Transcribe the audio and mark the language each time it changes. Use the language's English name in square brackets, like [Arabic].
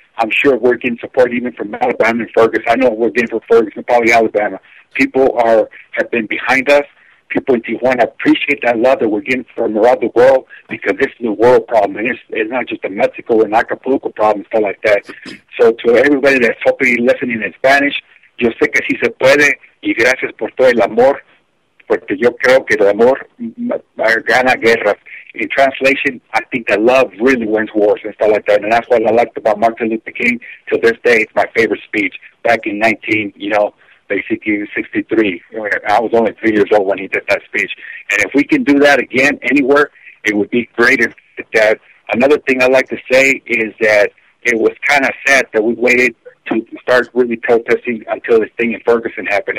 [English] I'm sure we're getting support even from Alabama and Ferguson. I know we're getting from Ferguson, probably Alabama. People have been behind us. People in Tijuana appreciate that love that we're getting from around the world because this is a world problem. And it's not just a Mexico and Acapulco problem, stuff like that. [Spanish] So to everybody that's hopefully listening in Spanish, yo sé que sí se puede y gracias por todo el amor, porque yo creo que el amor gana guerras. [English] In translation, I think that love really wins wars and stuff like that, and that's what I liked about Martin Luther King. To this day, it's my favorite speech. Back in 63. I was only 3 years old when he did that speech. And if we can do that again anywhere, it would be great if that. Another thing I'd like to say is that it was kind of sad that we waited to start really protesting until this thing in Ferguson happened.